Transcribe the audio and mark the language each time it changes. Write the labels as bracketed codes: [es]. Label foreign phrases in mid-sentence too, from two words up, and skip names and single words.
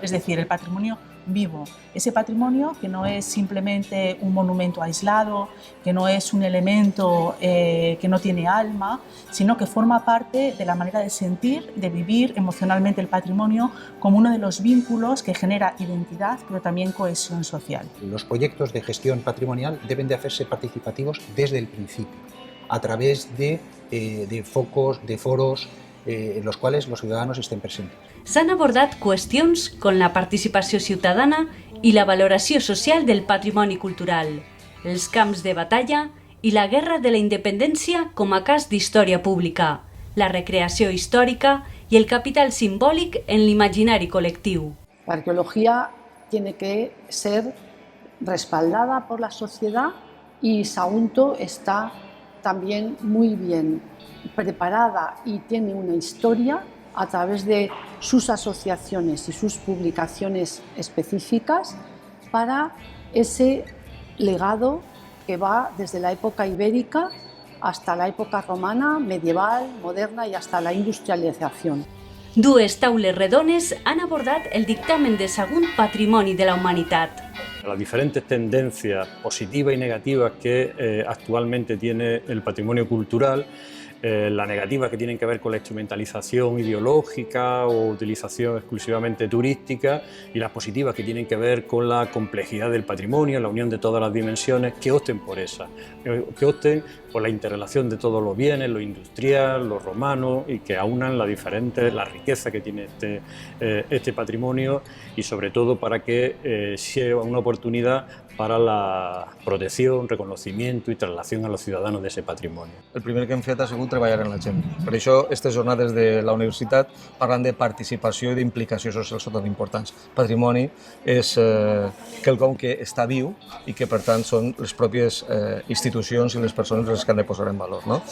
[es] Es decir, el patrimonio vivo, ese patrimonio que no es simplemente un monumento aislado, que no es un elemento que no tiene alma, sino que forma parte de la manera de sentir, de vivir emocionalmente el patrimonio como uno de los vínculos que genera identidad, pero también cohesión social. Los proyectos de gestión patrimonial deben de hacerse participativos desde el principio, a través de focos, de foros, en los [ca] quals els ciutadans estén presents. S'han abordat qüestions com la participació ciutadana i la valoració social del patrimoni cultural, els camps de batalla i la guerra de la independència com a cas d'història pública, la recreació històrica i el capital simbòlic en l'imaginari col·lectiu. [es] La arqueología tiene que ser respaldada por la sociedad y Sagunto está también muy bien preparada y tiene una historia a través de sus asociaciones y sus publicaciones específicas para ese legado que va desde la época ibérica hasta la época romana, medieval, moderna y hasta la industrialización. [ca] Dues taules redones han abordat el dictamen de Sagunt Patrimoni de la Humanitat. [es] Las diferentes tendencias positivas y negativas que actualmente tiene el patrimonio cultural, las negativas que tienen que ver con la instrumentalización ideológica o utilización exclusivamente turística y las positivas que tienen que ver con la complejidad del patrimonio, la unión de todas las dimensiones, que opten por esas, que opten por la interrelación de todos los bienes, lo industrial, lo romano, y que aunan la riqueza que tiene este patrimonio y sobre todo para que sea una oportunidad para la protección, reconocimiento y traslación a los ciudadanos de ese patrimonio. [ca] El primer que hem fet ha sigut treballar en la gent. Per això, aquestes jornades de la universitat parlen de participació i d'implicació social són tan importants. Patrimoni és quelcom que està viu i que, per tant, són les pròpies institucions i les persones les que han de posar en valor, no?